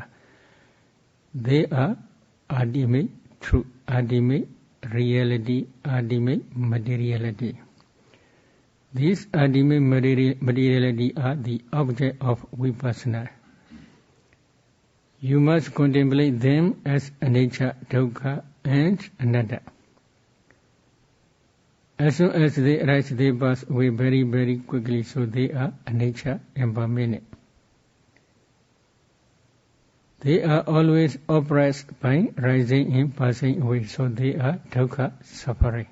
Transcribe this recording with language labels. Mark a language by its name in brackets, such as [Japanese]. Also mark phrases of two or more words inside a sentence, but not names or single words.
[English] They are ultimate truth, ultimate reality, ultimate materiality. These ultimate materiality are the object of vipassana. You must contemplate them as anicca, dukkha, and anatta. As soon as they arise, they pass away very, very quickly, so they are anicca, impermanent. They are always oppressed by rising and passing away, so they are dukkha, suffering.